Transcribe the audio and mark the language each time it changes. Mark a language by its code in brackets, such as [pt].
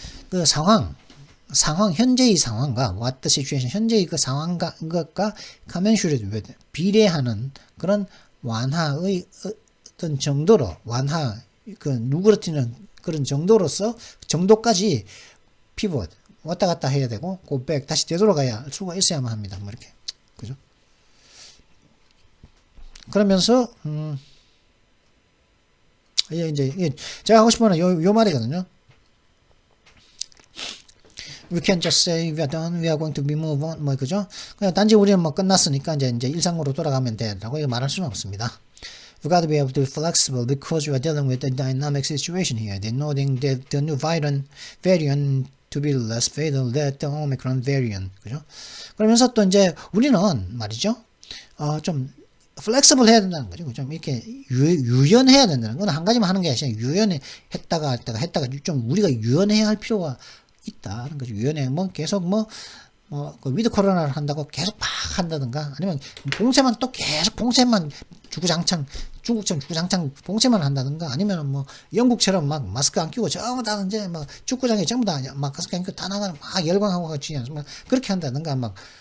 [ko] 그 상황 현재의 상황과 [en] what the situation [ko] 현재의 그 상황과 것과 commensurate 비례하는 그런 완화의 어떤 정도로 그 누그러뜨리는 그런 정도까지 피벗 왔다 갔다 해야 되고 고백 다시 되돌아가야 할 수가 있어야만 합니다. 뭐 이렇게 그죠? 그러면서 이제 제가 하고 싶은 요 말이거든요. [en] We can't just say we are done, we are going to be move on 뭐 그죠? [ko] 그냥 단지 우리는 뭐 끝났으니까 이제 일상으로 돌아가면 돼라고 말할 수는 없습니다. [en] We've got to be able to be flexible because we are dealing with a dynamic situation here. They're noting that the new variant to be less fatal than the Omicron variant. [ko] 그죠? 그러면서 또 이제 우리는 말이죠. 좀 flexible 해야 된다는 거죠. 좀 이렇게 유연해야 된다는 건 한 가지만 하는 게 아니라 유연했다가 좀 우리가 유연해야 할 필요가 있다는 거죠. 유연해 뭐 계속 그 위드 코로나를 한다고 계속 막 한다든가 아니면 봉쇄만 또 계속 봉쇄만 중국처럼 봉쇄만 한다든가 아니면 뭐 영국처럼 막 마스크 안 끼고 전부 다 이제 막 축구장에 전부 다 마스크 안 끼고 다 나가는 막 열광하고 같이 그렇게 한다든가 막